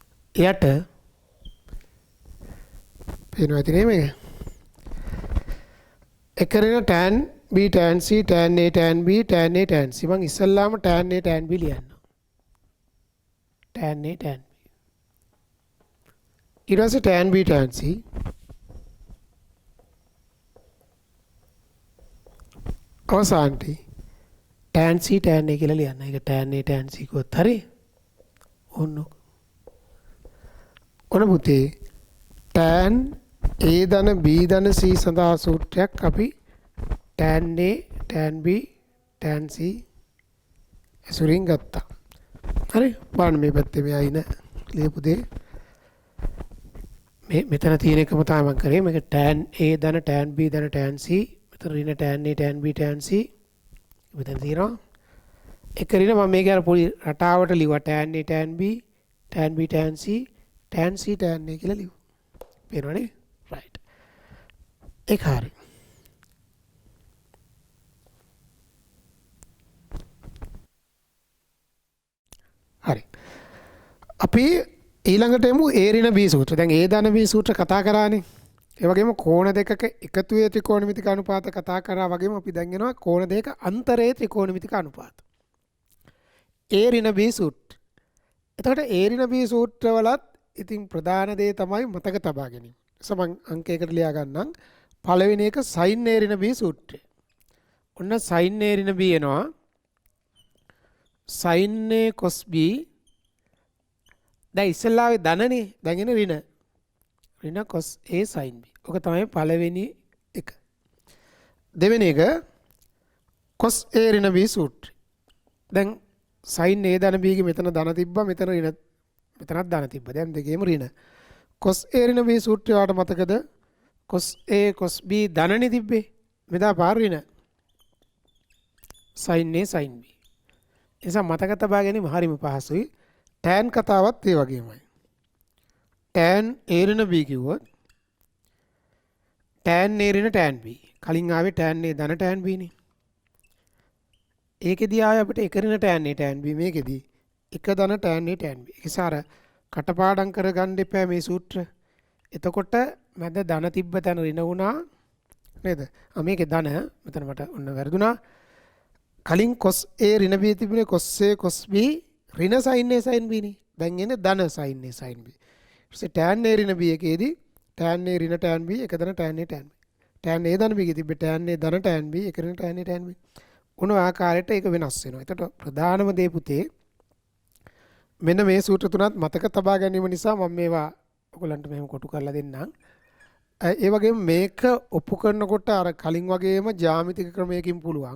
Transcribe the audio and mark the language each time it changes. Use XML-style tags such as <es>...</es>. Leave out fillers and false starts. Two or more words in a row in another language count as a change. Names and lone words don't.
<si>යට පේනවා ඇති නේ මේක. එක ඍණ tan b tan c tan a tan b tan a tan c. මම ඉස්සල්ලාම tan a tan b ලියන්නම්. tan a tan b. ඊට පස්සේ tan b tan c. අවසානයේ tan c tan a කියලා ලියන්න. ඒක tan a tan c කොත් හරි. ඔන්න පුතේ tan a ධන b ධන c සඳහා සූත්‍රයක් අපි tan a tan b tan c ඇසුරින් ගත්තා. හරි. බලන්න මේ පැත්තේ මේ අයින ලියපු දේ මෙතන තියෙන එකම තමයි මම කරේ. මේක tan a ධන tan b ධන tan c. මෙතන ඍණ tan a tan b tan c. මෙතන තියෙනවා. එක ඍණ මම මේක අර පොඩි රටාවට ලිව්වා tan a tan b tan b tan c tan c tan a කියලා ලිව්වා. පේනවනේ? right. ඒක හරි. හරි. අපි ඊළඟට එමු a ඍණ b සූත්‍ර. දැන් a ධන b සූත්‍ර කතා කරානේ. ඒ වගේම කෝණ දෙකක එකතුවේ ත්‍රිකෝණමිතික අනුපාත කතා කරා වගේම අපි දැන් යනවා කෝණ දෙක අන්තරයේ ත්‍රිකෝණමිතික අනුපාත. a ඍණ b සූත්‍ර. එතකොට a ඍණ b සූත්‍රවලත් ඉතින් ප්‍රධාන දේ තමයි මතක තබා ගැනීම. සමන් අංකයකට ලියා ගන්නම්. පළවෙනි එක sin a ඍණ b සූත්‍රය. ඔන්න sin a ඍණ b එනවා. sin a cos b. දැන් ඉස්සෙල්ලාවේ ධනනේ. දැන් එන ඍණ. ඍණ cos a sin b. ඔක තමයි පළවෙනි එක. දෙවෙනි එක cos a ඍණ b සූත්‍රය. දැන් sin a ධන b ගේ මෙතන ධන තිබ්බා මෙතන ඍණ මෙතනත් ධන තිබ්බා. දැන් දෙකේම ඍණ. cos a ඍණ b සූත්‍රය වාට මතකද? cos a cos b ධනනේ තිබ්බේ. මෙදා පාර ඍණ. sin a sin b. එසා මතක තබා ගැනීම හරිම පහසුයි. tan කතාවත් ඒ වගේමයි. tan a ඍණ b කිව්වොත් tan a ඍණ tan b. කලින් ආවේ tan a ධන tan b නේ. ඒකෙදී ආවේ අපිට එක ඍණ tan a tan b මේකෙදී එක ධන tan a tan b. ඒසාර කටපාඩම් කරගන්න එපා මේ සූත්‍ර. එතකොට මැද ධන තිබ්බ තැන ඍණ වුණා නේද? මේකේ ධන මෙතන මට ඔන්න වැරදුනා. කලින් cos a ඍණ b තිබුණේ cos a cos b ඍණ sin a sin b නේ. දැන් එන්නේ ධන sin a sin b. ඊට tan a ඍණ b එකේදී tan a ඍණ tan b එක ධන tan a tan b. tan a ධන b එකේ තිබ්බේ tan a ධන tan b එක ඍණ tan a tan b. උණු ආකාරයට ඒක වෙනස් වෙනවා. එතකොට ප්‍රධානම දේ පුතේ මෙන්න මේ සූත්‍ර තුනත් මතක තබා ගැනීම නිසා මම මේවා ඔයගලන්ට මෙහෙම කොටු කරලා දෙන්නම්. ඒ වගේම මේක ඔප්පු කරනකොට අර කලින් වගේම ජ්‍යාමිතික ක්‍රමයකින් පුළුවන්.</si>